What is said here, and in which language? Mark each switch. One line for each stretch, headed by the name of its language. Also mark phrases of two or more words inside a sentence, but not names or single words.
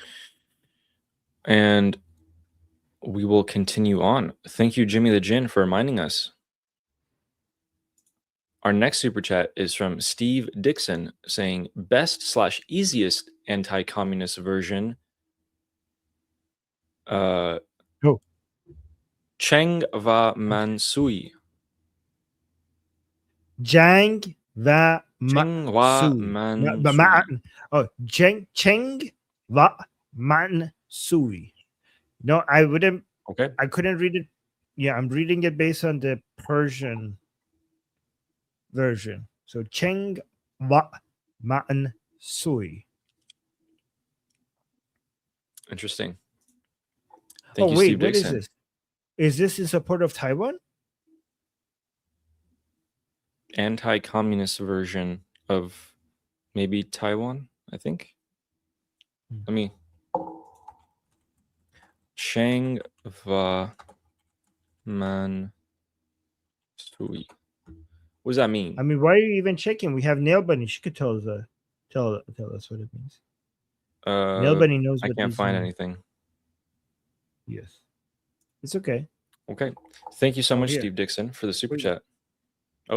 English: And we will continue on. Thank you, Jimmy the Jinn, for reminding us. Our next super chat is from Steve Dixon saying best/easiest anti-communist version. Cheng va man sui. Jang va Cheng va man sui. Cheng va man sui. No, I wouldn't. Okay. I couldn't read it. Yeah, I'm reading it based on the Persian version. So Cheng wa man sui. Interesting. Thank you, wait, Steve what Dixon. is this? Is this in support of Taiwan? Anti-communist version of maybe Taiwan, I think. Let me. Cheng va man sui. What does that mean? I mean, why are you even checking? We have Nail Bunny. She could tell us what it means. Nail Bunny knows. I can't find anything. Yes, it's okay. Okay, thank you so much, here. Steve Dixon, for the super chat. Oh,